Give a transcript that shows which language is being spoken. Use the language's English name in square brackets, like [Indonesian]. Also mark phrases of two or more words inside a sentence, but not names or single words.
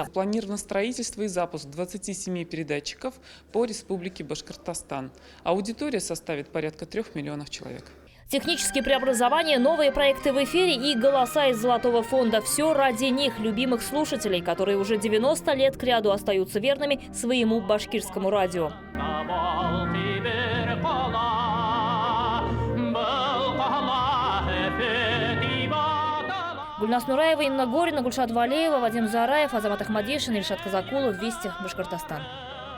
[Russian] Планировано строительство и запуск 27 передатчиков по республике Башкортостан. Аудитория составит порядка 3 миллионов человек. Технические преобразования, новые проекты в эфире и голоса из Золотого фонда. Все ради них, любимых слушателей, которые уже 90 лет кряду остаются верными своему башкирскому радио. Гульнас Нураева, Инна Горина, Гульшат Валеева, Вадим Зараев, Азамат Ахмадишин, Ильшат Казакулов. Вести, Башкортостан.